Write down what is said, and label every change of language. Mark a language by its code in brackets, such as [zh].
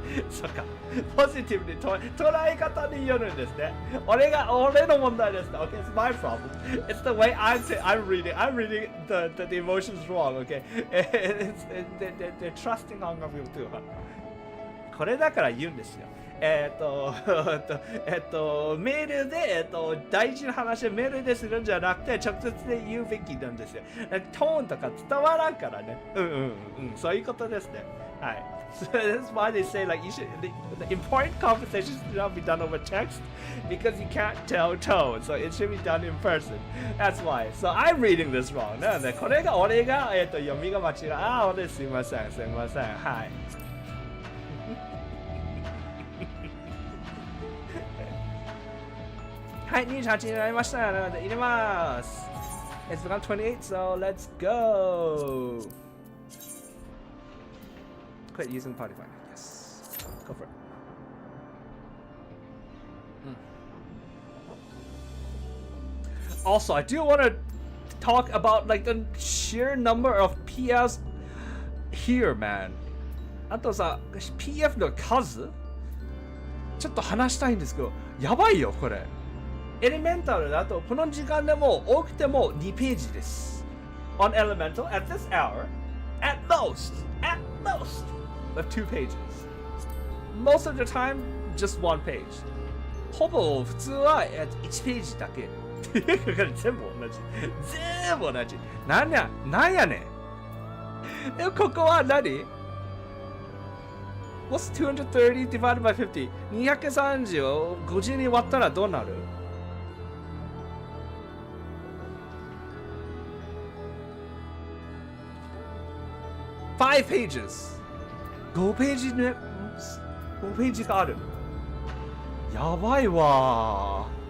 [ja] そっか。ポジティブに捉え方によるんですね。俺の問題ですね。 [en] Okay, it's my problem. It's the way I'm reading. I'm reading the emotions wrong. Okay, they're trusting Hong Kong people too. [ja] これだから言うんですよ。メールで、大事な話をメールでするんじゃなくて、直接で言うべきなんですよ。トーンとか伝わらんからね。そういうことですね。はい。 [en] So that's why they say like the important conversations should not be done over text because you can't tell tone. So it should be done in person. That's why. So I'm reading this wrong. [ja] なので、これが俺が、読みが間違い。俺すいません。はい。はい、28になりました。なので入れます。 [en] It's become 28, so let's go. Quit using party finder. Yes. Go for it. Also, I do want to talk about like the sheer number of PS here, man. [ja] あとさ、PF の数ちょっと話したいんですけど、やばいよ、これ。エレメンタルだとこの時間でも多くても2ページです。 [en] On Elemental, at this hour, at most, of 2 pages. Most of the time, just 1 page. [ja] ほぼ普通は1ページだけ。全部同じ。なんやねん。でもここは何 [en] What's 230 divided by 50? [ja] 230を50に割ったらどうなる？ [en] 5 pages [ja] 5ページね5ページがあるやばいわ